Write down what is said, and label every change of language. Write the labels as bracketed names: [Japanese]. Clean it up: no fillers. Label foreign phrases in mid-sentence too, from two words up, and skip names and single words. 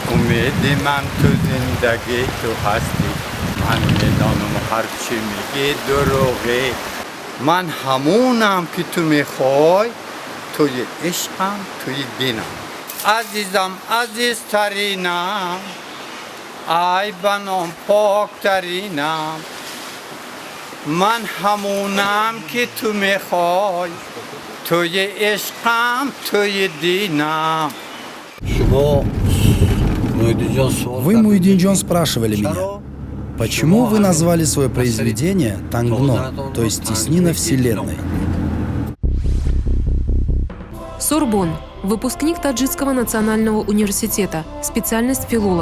[Persian] اومدی من تو زندگی تو هستی من میدانم هر چی میگی دروغی من همونم که تو میخوای توی عشقم توی دینم عزیزم عزیزترینم ای بنام پاکترینم من همونم که تو میخوای توی عشقم توی دینم. [Russian] Вы, Муидин Джон, спрашивали меня, почему вы назвали свое произведение «Тангно», то есть «Теснина Вселенной». Сорбон. Выпускник Таджикского национального университета. Специальность филолог.